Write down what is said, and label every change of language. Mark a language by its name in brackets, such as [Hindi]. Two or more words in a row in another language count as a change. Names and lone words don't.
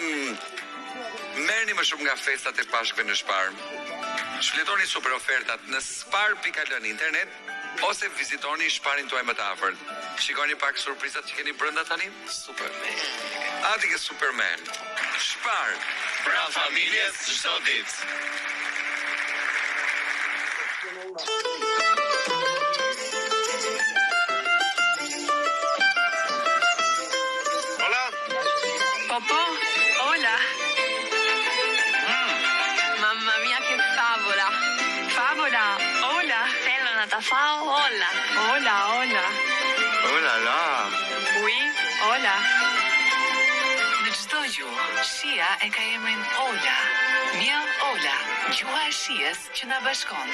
[Albanian] Merrni më shumë nga festat e Pashkëve në Spar. Shfletoni super ofertat në spar.al në internet ose vizitoni Sparin tuaj më të afërt. Shikoni pak surprizat që keni brenda tani. Superman. Ati ke Superman. Spar. Pra familjes çdo ditë. Hola. Popò, hola. [Italian] Mamma mia che favola. Favola, hola. Bella nata fa, [Albanian] hola. Hola, hola. Hola la. [French] Oui, hola. [Albanian] Në çdo gjuhë, shia e ka emrin Ola. Miell Ola, gjuha e shijes që na bashkon.